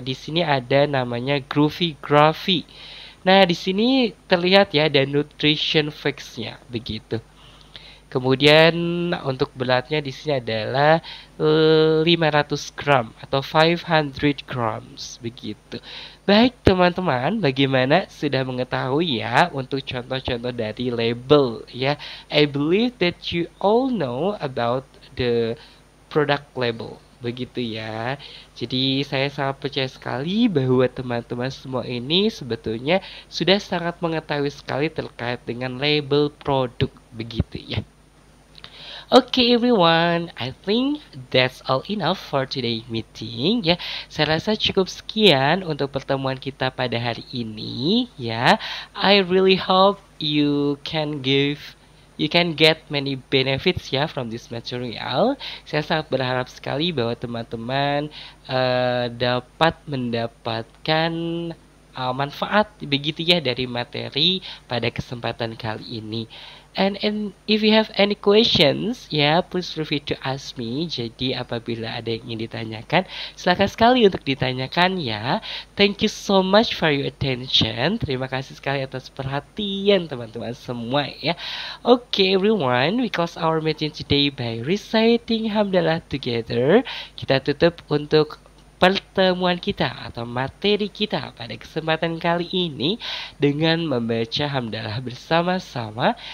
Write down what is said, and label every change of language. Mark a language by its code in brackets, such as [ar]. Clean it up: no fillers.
[id] Di sini ada namanya Groovy Graphy. Nah, di sini terlihat ya ada nutrition facts-nya, begitu. Kemudian untuk beratnya di sini adalah 500 gram atau 500 grams begitu. Baik teman-teman, bagaimana sudah mengetahui ya untuk contoh-contoh dari label ya. [en] I believe that you all know about the product label. [id] Begitu ya. Jadi saya sangat percaya sekali bahwa teman-teman semua ini sebetulnya sudah sangat mengetahui sekali terkait dengan label produk begitu ya. [en] Okay everyone, I think that's all enough for today meeting ya. [id] Saya rasa cukup sekian untuk pertemuan kita pada hari ini ya. [en] I really hope you can get many benefits ya from this material. [id] Saya sangat berharap sekali bahwa teman-teman dapat mendapatkan manfaat begitu ya dari materi pada kesempatan kali ini. [en] And if you have any questions, ya please feel free to ask me. [id] Jadi apabila ada yang ingin ditanyakan, silakan sekali untuk ditanyakan ya. [en] Thank you so much for your attention. [id] Terima kasih sekali atas perhatian teman-teman semua ya. [en] Okay everyone, we close our meeting today by reciting hamdalah together. [id] Kita tutup untuk pertemuan kita atau materi kita pada kesempatan kali ini dengan membaca hamdalah bersama-sama.